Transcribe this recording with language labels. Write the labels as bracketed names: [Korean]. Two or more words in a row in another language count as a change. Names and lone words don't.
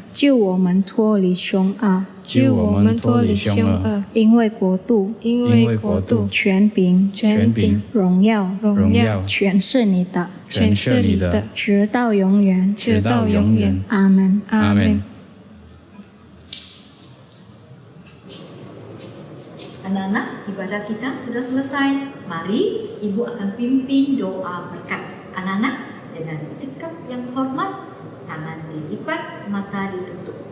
[Chinese] 救我们脱离凶恶，救我们脱离凶恶。因为国度，因为国度，权柄，荣耀，全是你的，全是你的，直到永远，直到永远。阿门，阿门。 [Indonesian] Anak-anak, ibadah kita sudah selesai. Mari Ibu akan pimpin doa berkat. Anak-anak, dengan sikap yang hormat, tangan dilipat, mata ditutup.